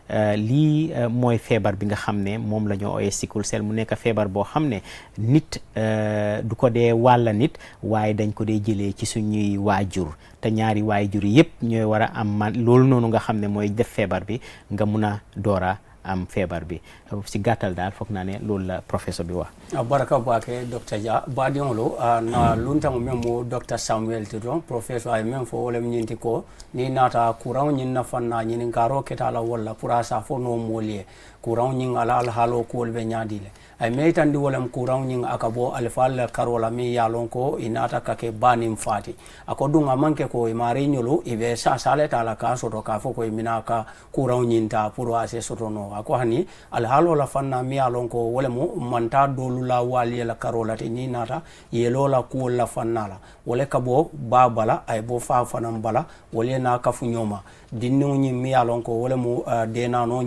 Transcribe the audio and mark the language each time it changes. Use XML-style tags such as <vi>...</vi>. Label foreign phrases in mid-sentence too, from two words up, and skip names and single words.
<wo>lii mooy feebar bi nga xam ne moom la ñoo ooyee</wo> <en>sickle cell</en> <wo>mu nekk feebar boo xam ne nit du ko dee wàlla nit waaye dañ ko dee jëlee ci suñuy waajur te ñaari waajur yëpp ñooy war a am loolu noonu nga xam ne mooy def feebar bi nga mun a doora am feebar bi si gàttal daal foog naa ne loolu la professeur bi wax</wo> <man>baraka bake Dr. Dia badiŋolu na luntaŋo meŋ mu Dr. Samuel ti don professeur ay meŋ fo wo lem ñinti ko ni naata kuraŋo ñiŋ na faŋ na ñininkaaroo keta la walla pour a sa fo noo moolu ye kuraŋo ñiŋ ala alhaaloo kuwolu be ñaadi le ay meitandi wolem kuraŋo ñiŋ aka bo alifal la karo la miŋ ye a loŋ ko i naata ka ke baaniŋ faati a ko duŋ a maŋ ke ko i maari ñolu i be saaleta la ka soto ka fo ko i mina ka kuraŋo ñiŋ ta pour a se soto no a ko hani alhaaloo la faŋ na miŋ ye a loŋ ko wo lemu manta doolu la waali ye la karo la te niŋ naata yeloo la kuwolu la faŋ na la wo le ka bo baa bala a ye bo faa fanaŋ bala wo le ye naa kafu ñooma dinniŋo ñiŋ miŋ ye a loŋ ko wo lemu deenaanoo</man>